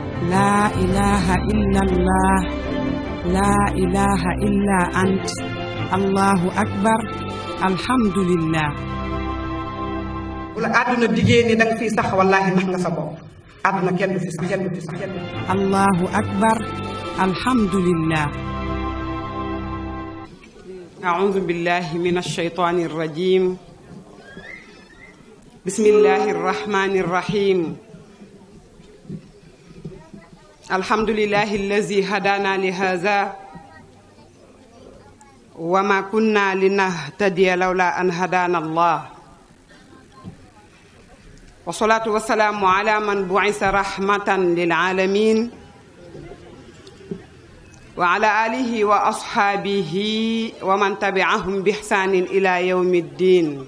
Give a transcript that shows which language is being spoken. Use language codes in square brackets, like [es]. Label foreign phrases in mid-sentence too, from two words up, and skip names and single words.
[ar] لا إله إلا الله لا إله إلا أنت الله أكبر الحمد لله. [wo] wala àdduna diggée ni danga fiy sax wallaahi nax nga sa bopp àdduna kenn du fi sax kenn du fi sax. [ar] الله أكبر الحمد لله. أعوذ بالله من الشيطان الرجيم. بسم الله الرحمن الرحيم. الحمد لله الذي هدانا لهذا وما كنا لنهتدي لولا أن هدانا الله والصلاة والسلام على من بعث رحمة للعالمين وعلى آله وأصحابه ومن تبعهم بإحسان إلى يوم الدين.